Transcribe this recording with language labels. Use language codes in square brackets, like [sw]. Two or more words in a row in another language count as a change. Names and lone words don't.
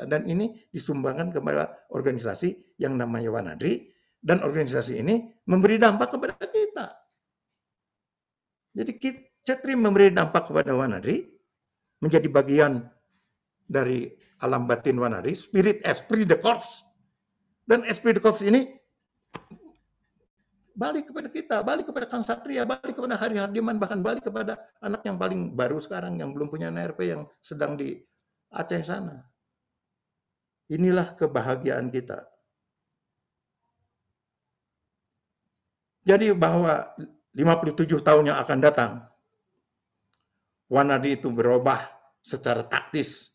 [id] Dan ini disumbangkan kepada organisasi yang namanya Wanadri, dan organisasi ini memberi dampak kepada kita. Jadi Cetri memberi dampak kepada Wanadri, menjadi bagian dari alam batin Wanadri, spirit [fr] esprit de corps. [id] Dan [fr] esprit de corps [id] ini balik kepada kita, balik kepada Kang Satria, balik kepada Hari Hardiman, bahkan balik kepada anak yang paling baru sekarang yang belum punya NRP yang sedang di Aceh sana. Inilah kebahagiaan kita. Jadi bahwa 57 tahun yang akan datang, Wanadi itu berubah secara taktis.